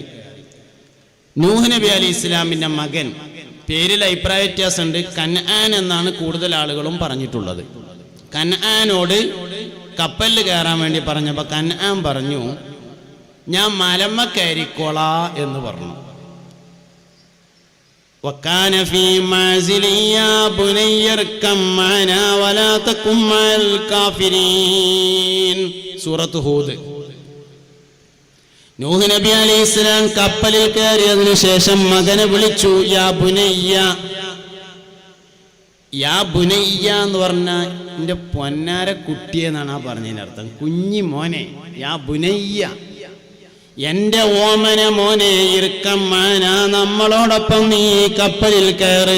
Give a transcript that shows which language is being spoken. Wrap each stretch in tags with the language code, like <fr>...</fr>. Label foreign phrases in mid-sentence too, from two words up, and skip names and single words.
<ml>നൂഹ് നബി അലൈഹി ഇസ്ലാമിൻ്റെ മകൻ, പേരിൽ അഭിപ്രായ വ്യത്യാസമുണ്ട്, കൻആൻ എന്നാണ് കൂടുതൽ ആളുകളും പറഞ്ഞിട്ടുള്ളത്. കൻആനോട് കപ്പലിൽ കയറാൻ വേണ്ടി പറഞ്ഞപ്പോൾ കൻആൻ പറഞ്ഞു, ഞാൻ മലമ്മ കയറിക്കോളാ എന്ന് പറഞ്ഞു.</ml> <ar>وَكَانَ فِي مَعْزِلٍ يَا بُنَيَّ ارْكَبْ مَعَنَا وَلَا تَكُن مَعَ الْكَافِرِينَ.</ar> <ml>സൂറത്ത് ഹൂദ്. നൂഹ് നബി അലൈഹിസ്സലാം കപ്പലിൽ കയറിയതിനു ശേഷം മകനെ വിളിച്ചു,</ml> <ar>يا بني. يا بني</ar> <ml>എന്ന് പറഞ്ഞാൽ എൻ്റെ പൊന്നാര കുട്ടിയെന്നാണ് ആ പറഞ്ഞതിനർത്ഥം. കുഞ്ഞി മോനെ,</ml> <ar>يا بني,</ar> <ml>എൻ്റെ ഓമന മോനെ,</ml> <ar>اركب معنا,</ar> <ml>നമ്മളോടൊപ്പം നീ കപ്പലിൽ കയറി.</ml>